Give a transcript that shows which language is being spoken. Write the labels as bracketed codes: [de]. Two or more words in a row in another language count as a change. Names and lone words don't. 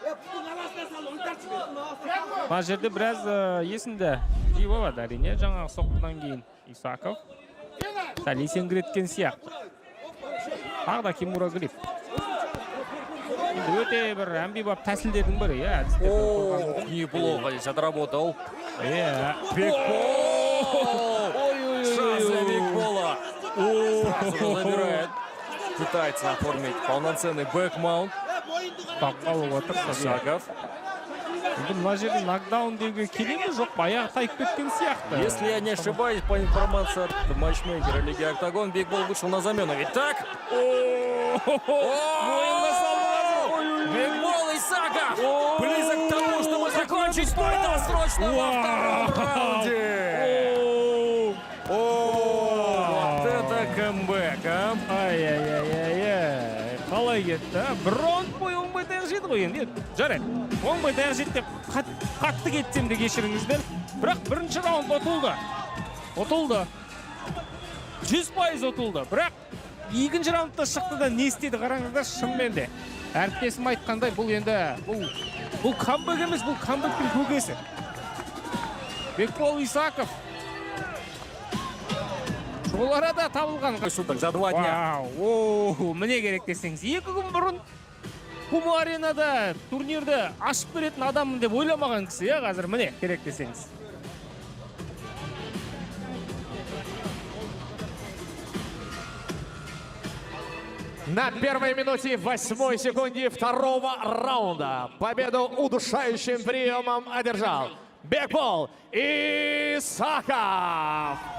[kk] Мына жерде біраз есінде болады әрине. Жаңағы соққыдан кейін Исаков сәл есеңгіреткен сияқты. Тағы да Кимура Гриф. Өте бір әмбебап тәсілдердің бірі, [ru] Неплохо здесь отработал. Бекбол! Шанс для Бекбола. Сразу забирает. Пытается оформить полноценный бэк-маунт. [kk] Тапқалы отыр Исаков. Мына жерде нокдаун деуге келе ме жоқ, баяғы тайып кеткен сияқты. [ru] Если я не ошибаюсь, по информации от матчмейкера Лиги Октагон, Бекбол вышел на замену. Ведь так? Бекбол Исаков близок к тому, чтобы закончить бой досрочно во втором раунде. Вот это камбэк, а? [kk] Ай-яй-яй-яй. Қалай кетті? Бір раунд бойы оңбай таяқ жеді ғой енді. Жарайды. Оңбай таяқ жеді деп қатты кетсем де кешіріңіздер. Бірақ бірінші раунд ұтылды. 100% ұтылды. Бірақ екінші раундта шықты да не істеді қараңыздар, шынымен де. Әріптесім айтқандай, бұл енді бұл камбэк емес, бұл камбэктің көкесі. Бекбол Исаков. Ол арада табылған. [ru] Суток за 2 дня. [kk] Міне керек десеңіз. 2 күн бұрын Пума аренада турнирді ашып беретін адамын деп ойламаған кісі, қазір міне керек десеңіз. [ru] На первой минуте 8 секунде второго раунда победу удушающим приемом одержал Бекбол Исаков.